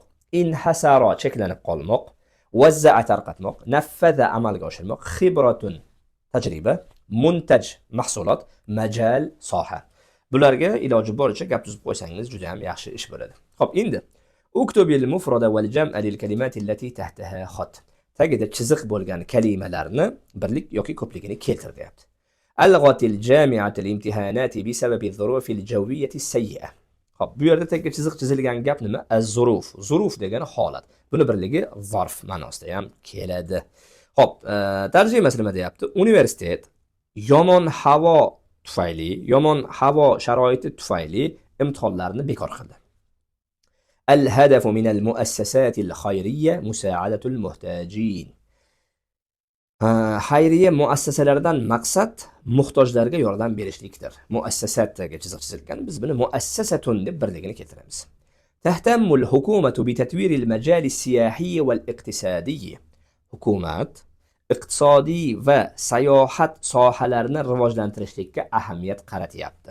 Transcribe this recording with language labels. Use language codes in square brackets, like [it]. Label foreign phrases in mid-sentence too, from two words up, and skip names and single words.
[uz] Inhasaro cheklanib qolmoq. Vazza'a tarqatmoq. Naffada amalga oshirmoq. Xibratun tajriba. Muntaj mahsulot. Majal soha. Bularga iloji boricha gap tuzib qo'ysangiz juda ham yaxshi ish bo'ladi. Xo'p, endi [ar] اكتب المفرد والجمع للكلمة التي تحتها خط. [uz] Tagida chiziq bo'lgan kalimalarni birlik yoki ko'pligini keltir deyapti. [ar] ألغت الجامعة الامتحانات بسبب الظروف الجوية السيئة. [uz] Xo'p, bu yerda tagiga chiziq chizilgan gap nima? Az-zuruf. Zuruf degani holat. Buni birligi zarf ma'nosida ham keladi. Xo'p, tarjimasi nima deyapti? Universitet yomon havo tufayli, yomon havo sharoiti tufayli imtihonlarni bekor qildi. [ar] الهدف من المؤسسات الخيرية مساعدة المحتاجين. [uz] Xayriya muassasalaridan maqsad muhtojlarga yordam berishlikdir. Muassasatga chiziq chizilgan, biz buni muassasatun deb birligini keltiramiz. [ar] تهتم الحكومة بتطوير المجال السياحي والاقتصادي. [uz] Hukumat iqtisodiy va sayohat sohalarini rivojlantirishga ahamiyat qaratyapti.